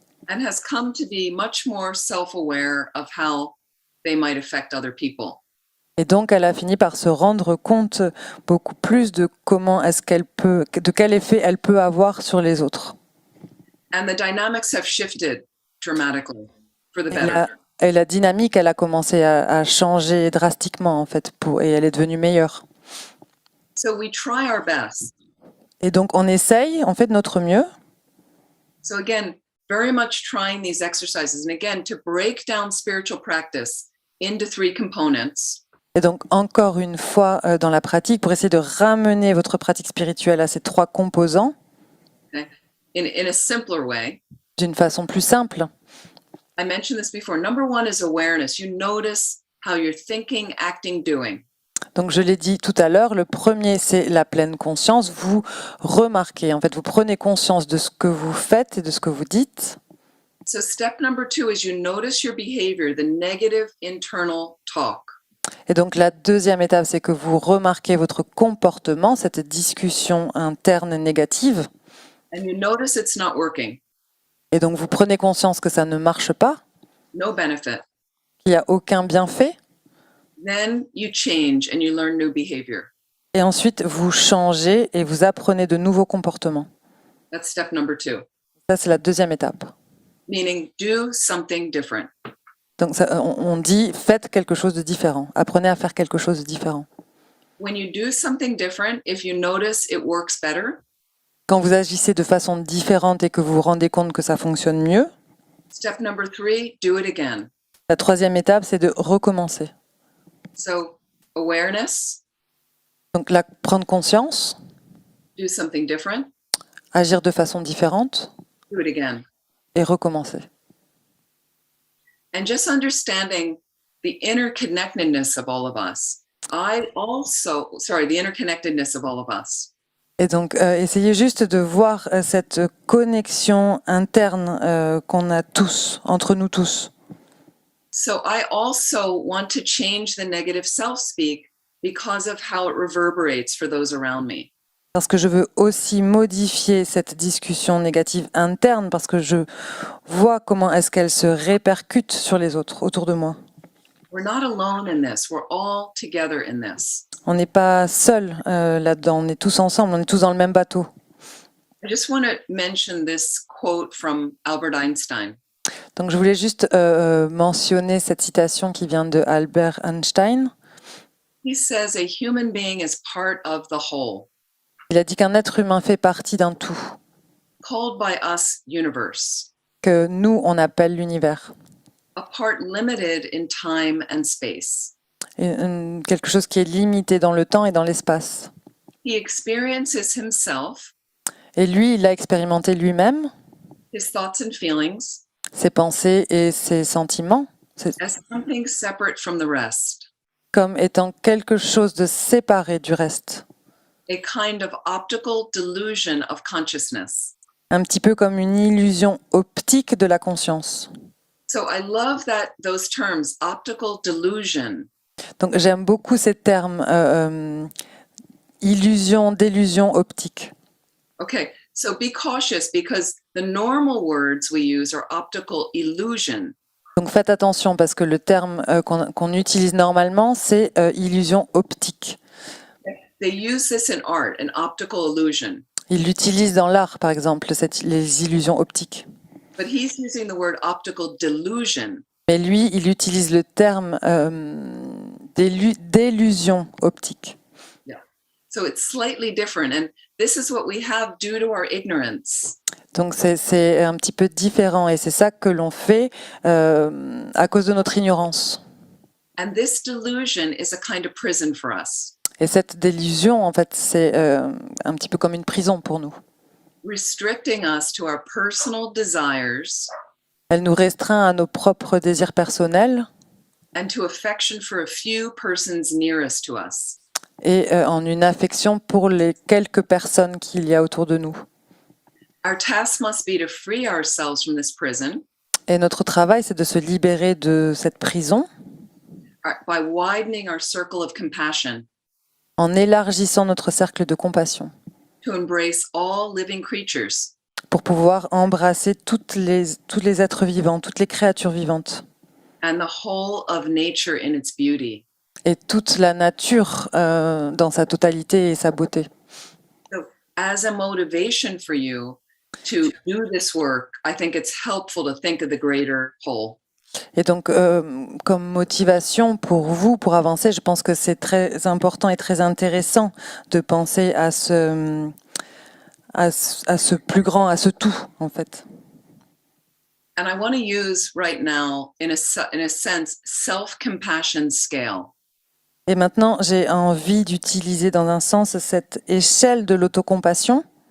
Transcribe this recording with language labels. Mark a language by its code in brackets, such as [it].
[en] And has come to be much more self-aware of how they might affect other people. [fr] Et donc elle a fini par se rendre compte beaucoup plus de de quel effet elle peut avoir sur les autres. [en] And the dynamics have shifted dramatically for the better. [fr] Et la dynamique, elle a commencé à changer drastiquement en fait, et elle est devenue meilleure. [en] So we try our best. [fr] Et donc on essaye, on fait de notre mieux. [en] So again, very much trying these exercises. And again, to break down spiritual practice into 3 components. [fr] Et donc encore une fois dans la pratique, pour essayer de ramener votre pratique spirituelle à ces 3 composants. [en] Okay. In a simpler way. [fr] D'une façon plus simple. [en] I mentioned this before. Number 1 is awareness. You notice how you're thinking, acting, doing. [fr] Donc je l'ai dit tout à l'heure, le premier c'est la pleine conscience. Vous remarquez, en fait, vous prenez conscience de ce que vous faites et de ce que vous dites. [en] So step number 2 is you notice your behavior, the negative internal talk. [fr] Et donc la deuxième étape, c'est que vous remarquez votre comportement, cette discussion interne négative. [en] And you notice it's not working. [fr] Et donc vous prenez conscience que ça ne marche pas, [en] No benefit. [fr] qu'il n'y a aucun bienfait. [en] Then you change and you learn new behavior. [fr] Et ensuite, vous changez et vous apprenez de nouveaux comportements. [en] That's step number 2. [fr] Ça, c'est la deuxième étape. [en] Meaning do something different. [fr] Donc on dit, faites quelque chose de différent. Apprenez à faire quelque chose de différent. [en] When you do something different, if you notice it works better, [fr] Quand vous agissez de façon différente et que vous vous rendez compte que ça fonctionne mieux, [en] step number 3, do it again. [fr] la troisième étape, c'est de recommencer. [en] So awareness, [fr] Donc prendre conscience, [en] do something different, [fr] agir de façon différente [en] do it again. [fr] et recommencer. [en] And just understanding the interconnectedness of all of us. The interconnectedness of all of us. [fr] Et donc, essayez juste de voir cette connexion interne qu'on a tous, entre nous tous. [en] So I also want to change the negative self-speak because of how it reverberates for those around me. [fr] Parce que je veux aussi modifier cette discussion négative interne, parce que je vois comment est-ce qu'elle se répercute sur les autres autour de moi. [en] We're not alone in this. We're all together in this. [fr] On n'est pas seul là-dedans, on est tous ensemble, on est tous dans le même bateau. [en] I just want to mention this quote from Albert Einstein. [fr] Donc je voulais juste mentionner cette citation qui vient de Albert Einstein. [en] He says a human being is part of the whole. [fr] Il a dit qu'un être humain fait partie d'un tout, [en] Called by us universe. [fr] que nous, on appelle l'univers. [en] A part limited in time and space. [fr] Quelque chose qui est limité dans le temps et dans l'espace. [en] He experiences himself, [fr] Et lui, il l'a expérimenté lui-même, [en] his thoughts and feelings, [fr] ses pensées et ses sentiments, [en] as something separate from the rest. [fr] comme étant quelque chose de séparé du reste. [en] A kind of optical delusion of consciousness. [fr] Un petit peu comme une illusion optique de la conscience. [en] So I love those terms, optical delusion. [fr] Donc j'aime beaucoup ces termes, illusion, délusion optique. [en] Okay, so be cautious because the normal words we use are optical illusion. [fr] Donc faites attention parce que le terme qu'on utilise normalement, c'est illusion optique. [en] They use this in art, an optical illusion. [fr] Ils l'utilisent dans l'art, par exemple, les illusions optiques. [en] but he's using the word optical delusion. [fr] Mais lui, il utilise le terme d'illusion optique. [en] So it's slightly different. And this is what we have due to our ignorance. [fr] Donc c'est un petit peu différent et c'est ça que l'on fait à cause de notre ignorance. [en] And this delusion is a kind of prison for us, [fr] Et cette délusion, en fait, c'est un petit peu comme une prison pour nous. [en] restricting us to our personal desires [fr] Elle nous restreint à nos propres désirs personnels [en] and to affection for a few persons nearest to us. [fr] et en une affection pour les quelques personnes qu'il y a autour de nous. [en] Our task must be to free ourselves from this prison [fr] Et notre travail, c'est de se libérer de cette prison [en] by widening our circle of compassion [fr] en élargissant notre cercle de compassion [en] to embrace all living creatures, [fr] pour pouvoir embrasser tous les êtres vivants, toutes les créatures vivantes [en] and the whole of nature in its beauty. [fr] et toute la nature dans sa totalité et sa beauté. [en] So, as a motivation for you to do this work, I think it's helpful to think of the greater whole. [fr] Et donc, comme motivation pour vous, pour avancer, je pense que c'est très important et très intéressant de penser à ce plus grand, à ce tout, en fait. [en] And I want to use right now, in a sense, self-compassion scale. [fr] Et maintenant, j'ai envie d'utiliser dans un sens cette échelle de l'autocompassion.